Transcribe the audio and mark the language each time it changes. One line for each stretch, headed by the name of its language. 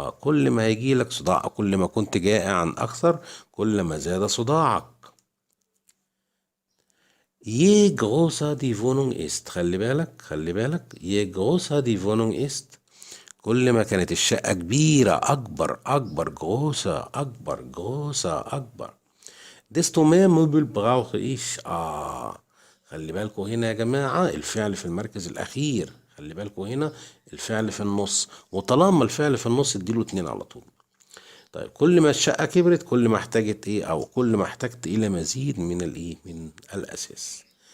Arabic: كل ما هيجي لك صداع، كل ما كنت جائعا اكثر كل ما زاد صداعك.
German: großer die Wohnung ist.
Arabic: خلي بالك
German: großer die Wohnung ist،
Arabic: كل ما كانت الشقة كبيرة أكبر großer.
German: desto mehr Möbel brauche ich.
Arabic: خلي بالكوا هنا يا جماعة الفعل في المركز الأخير، خلي بالكوا هنا الفعل في النص، وطالما الفعل في النص اديله 2 على طول. طيب كل ما الشقة كبرت كل ما احتاجت أو كل ما احتجت إلى مزيد من من الأساس.